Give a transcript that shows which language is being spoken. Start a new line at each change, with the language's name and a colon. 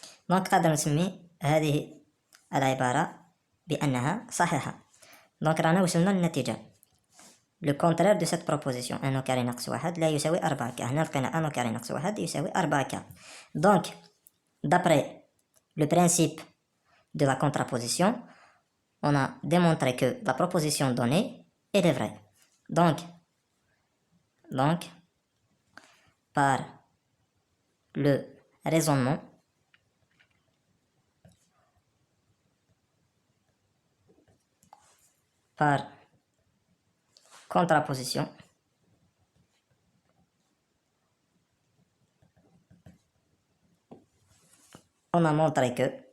Arabic: دونك قادر نسمي هذه العبارة بأنها صحيحة. دونك رانا وصلنا للنتيجة.
French: Le contraire de cette proposition 1 au carré
Arabic: ناقص 1 لا يساوي
French: 4K.
Arabic: هنا لقينا 1
French: au carré
Arabic: ناقص 1 يساوي 4K.
French: Donc d'après le principe de la contraposition on a démontré que la proposition donnée elle est vraie. Donc par le raisonnement par contraposition on a montré que